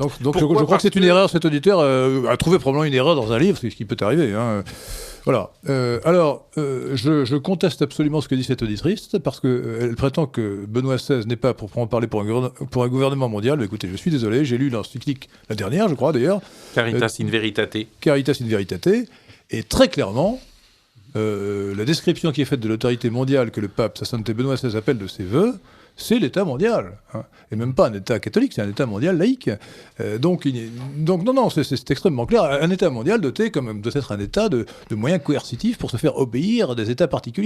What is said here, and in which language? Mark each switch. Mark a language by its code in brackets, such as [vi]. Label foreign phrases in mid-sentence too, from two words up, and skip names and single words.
[fr] Donc je crois que c'est une erreur. Cet auditeur a trouvé probablement une erreur dans un livre, ce qui peut arriver. Voilà. Je conteste absolument ce que dit cette auditrice, parce qu'elle prétend que Benoît XVI n'est pas, pour parler, pour un gouvernement mondial. Mais écoutez, je suis désolé, j'ai lu l'encyclique, la dernière, je crois d'ailleurs. Caritas in Veritate. Caritas in Veritate. Et très clairement, la description qui est faite de l'autorité mondiale que le pape, sa sainteté Benoît XVI, appelle de ses voeux, c'est l'État mondial, et même pas un État catholique, c'est un État mondial laïque. Donc non, c'est extrêmement clair. Un État mondial doté, quand même, doit être un État de moyens coercitifs pour se faire obéir à des États particuliers.